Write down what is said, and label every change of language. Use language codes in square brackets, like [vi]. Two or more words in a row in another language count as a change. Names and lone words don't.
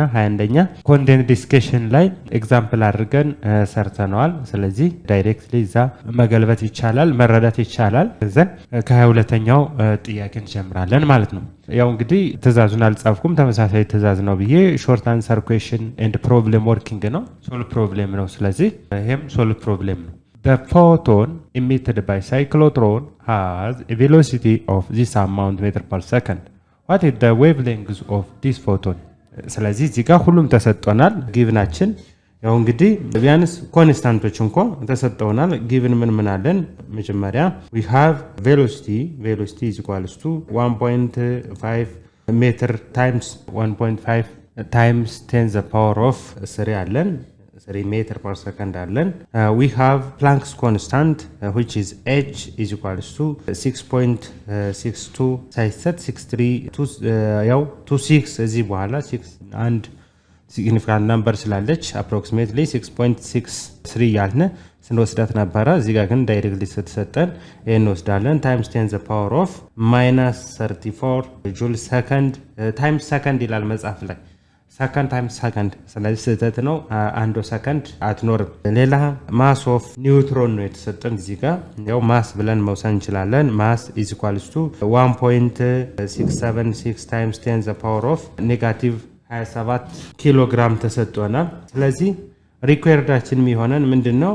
[am] 21ኛ ኮንቴንት ዲስከሽን ላይ ኤግዛምፕል አድርገን ሰርተነዋል። ስለዚህ ዳይሬክትሊ እዛ መገልበት ይቻላል፣ መረዳት ይቻላል። ዘን ከ22ኛው ጥያቄ እንጀምራለን ማለት ነው። ያው እንግዲህ ትእዛዙን አልጻፍኩም፣ ተመሳሳይ ትእዛዝ ነው ብዬ [en] short answer question and problem working [am] ነው፣ [en] solve problem [am] ነው። ስለዚህ ይሄም [en] solve problem [am] ነው። [en] The photon emitted by cyclotron has a velocity of this amount meter per second. What is the wavelength of this photon? [am] ስለዚህ እዚህ ጋር ሁሉም ተሰጥቶናል። ጊቭናችን ያው እንግዲህ ቢያንስ ኮንስታንቶች እንኳን ተሰጥተውናል። ጊቭን ምን አለን? [en] መጀመሪያ we have velocity is equals to 1.5 meter times 1.5 times 10 the power of 3 አለን 3 meter per second አለን። we have Planck's constant which is h is equals to [am] 6.62 ሳይሰጥ 63 ያው 26 እዚህ በኋላ 6 አንድ [en] significant number [am] ስላለች approximately 6.63 ያልነ ስንወስዳት ነበረ። እዚህ ጋር ግን ዳይሬክትሊ ስትሰጠን ይሄን እንወስዳለን [en] times 10 the power of minus 34 joule second times second [am] ይላል መጽሐፍ ላይ [en] second times second። [am] ስለዚህ ስህተት ነው፣ አንዱ ሰከንድ አትኖርም። ሌላ [en] mass of neutron [am] ነው የተሰጠን። እዚህ ጋር ያው ማስ ብለን መውሰድ እንችላለን። [en] mass is equals to 1.676 times 10 the power of negative 27 kilogram [am] ተሰጥቶናል። ስለዚህ ሪኳየርዳችን የሚሆነን ምንድነው?